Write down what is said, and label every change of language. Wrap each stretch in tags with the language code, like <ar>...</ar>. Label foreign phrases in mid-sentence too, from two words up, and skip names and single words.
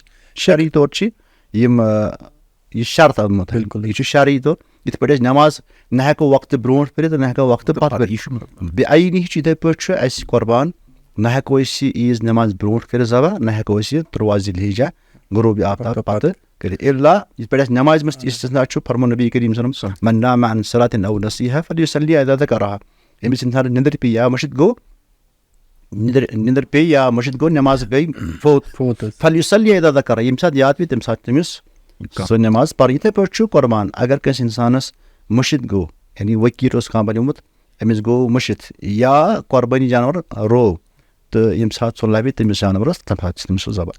<ks>شرعی طور چھِ یِم یہِ شرط آمُت, یہِ چھُ شرعی طور. یِتھ پٲٹھۍ أسۍ نٮ۪ماز نہ ہٮ۪کو وقتہٕ برونٛٹھ پٔرِتھ نہ ہٮ۪کو وقتہٕ پتہٕ پٔرِتھ, بے عینی چھُ یِتھٕے پٲٹھۍ چھُ اَسہِ قۄربان نہ ہٮ۪کو أسۍ یہِ عیٖذ نٮ۪ماز برونٛٹھ کٔرِتھ ذبح, نہ ہٮ۪کو أسۍ یہِ 13 ذوالحجہ غروٗبِ آفتاب پتہٕ کٔرِتھ, اِلا یِتھ پٲٹھۍ اَسہِ نٮ۪مازِ منٛز تہِ استثنا چھُ.</ks> <ar>فرمون نبی کریم صلی اللہ علیہ وسلم من نام عن صلاۃ او نسیہا فلیصلی اذا ذکرها.</ar> <ks>ییٚمِس اِنسانس نِندٕر پیٚیہِ یا مٔشِتھ گوٚو, نِندٕر پیٚیہِ یا مٔشِتھ گوٚو, نٮ۪ماز گٔے فوت,</ks> <ar>فلیصلی اذا ذکرها,</ar> <ks>ییٚمہِ ساتہٕ یاد پیٚیہِ تمہِ ساتہٕ تٔمِس سۄ نٮ۪ماز پرٕنۍ. یِتھٕے پٲٹھۍ چھُ قۄربان اگر کٲنٛسہِ اِنسانس مٔشِتھ گوٚو, یعنی ؤکیٖل اوس کانٛہہ بنیومُت, أمِس گوٚو مٔشِتھ یا قۄربٲنی جانور روو, تہٕ ییٚمہِ ساتہٕ سُہ لبہِ تٔمِس جانورس تمہِ ساتہٕ چھِ تٔمِس سُہ ذبح.</ks>